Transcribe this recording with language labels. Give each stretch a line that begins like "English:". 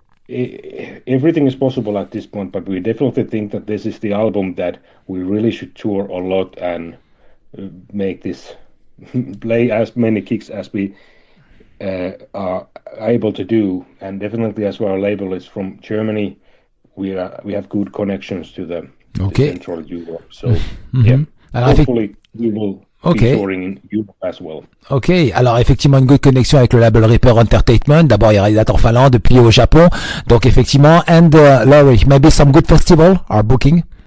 English: Everything is possible at this point, but we definitely think that this is the album that we really should tour a lot and make this play as many gigs as we are able to do. And definitely, as our label is from Germany, we have good connections to the Central Europe. So yeah, hopefully we will. Touring in Europe as well.
French: Ok, alors effectivement une good connexion avec le label Reaper Entertainment. D'abord il y a réalisateur en Finlande, puis au Japon. Donc effectivement,
English: and Laurie, maybe some good festival are booking.